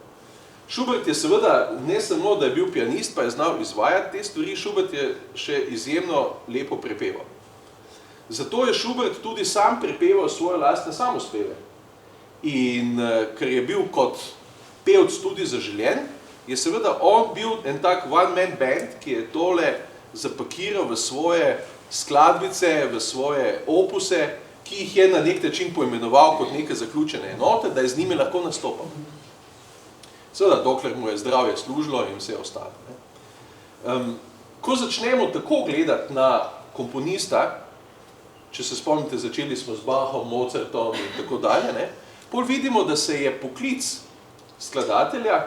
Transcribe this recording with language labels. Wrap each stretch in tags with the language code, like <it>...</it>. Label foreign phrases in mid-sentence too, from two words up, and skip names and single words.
<sl>Schubert je seveda ne samo, da je bil pianist, pa je znal izvajati te stvari, Schubert je še izjemno lepo prepeval. Zato je Schubert tudi sam prepeval svoje lastne samospeve. In ker je bil kot pevc tudi zaželjen, je seveda on bil en tak</sl> <en>one-man band,</en> <sl>ki je tole zapakiral v svoje skladbice, v svoje opuse, ki jih je na nek način poimenoval kot neke zaključene enote, da je z njimi lahko nastopal. Seveda, dokler mu je zdravje služilo in vse ostalo. Ko začnemo tako gledati na komponista, če se spomnite, začeli smo z Bachom, Mozartom in tako dalje, pol vidimo, da se je poklic</sl>